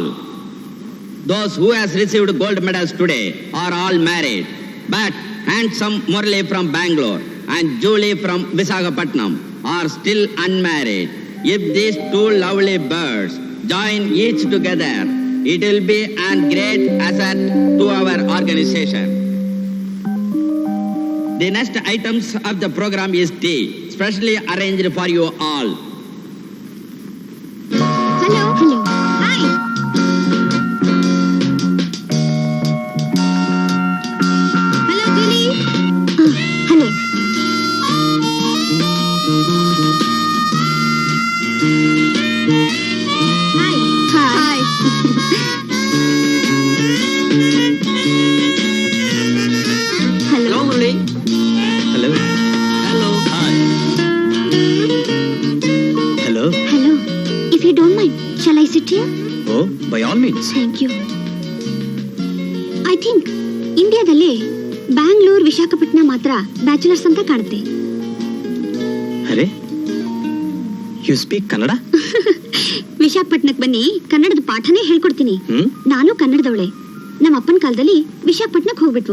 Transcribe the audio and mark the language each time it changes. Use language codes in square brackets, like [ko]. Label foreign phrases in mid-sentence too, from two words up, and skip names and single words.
[en] Those who has received gold medals today are all married, but handsome Murali from Bangalore and Julie from Visakhapatnam are still unmarried. If these two lovely birds join each together, it will be a great asset to our organization. The next items of the program is tea, specially arranged for you all. Hello hello, hi. Hello Julie. Hello. Hi. Hi. Hello ಮುರಳಿ. Hello. Hello. Hi. Hello. Hello. If you don't mind, shall I sit here? Oh, by all means. Thank you. I think [kn] ಇಂಡಿಯಾದಲ್ಲಿ ಬ್ಯಾಂಗ್ಳೂರ್, ವಿಶಾಖಪಟ್ಟಣ ಮಾತ್ರ ಬ್ಯಾಚುಲರ್ಸ್ ಅಂತ ಕಾಣುತ್ತೆ. [en] Arey, you speak Kannada? [kn] ವಿಶಾಖಪಟ್ಟಣಕ್ಕೆ ಬನ್ನಿ, ಕನ್ನಡದ ಪಾಠನೇ ಹೇಳ್ಕೊಡ್ತೀನಿ. ಹ್ಮ್. ನಾನು ಕನ್ನಡದವಳೆ. ನಮ್ಮ ಅಪ್ಪನ ಕಾಲದಲ್ಲಿ ವಿಶಾಖಪಟ್ಟಣಕ್ಕೆ ಹೋಗ್ಬಿಟ್ವು.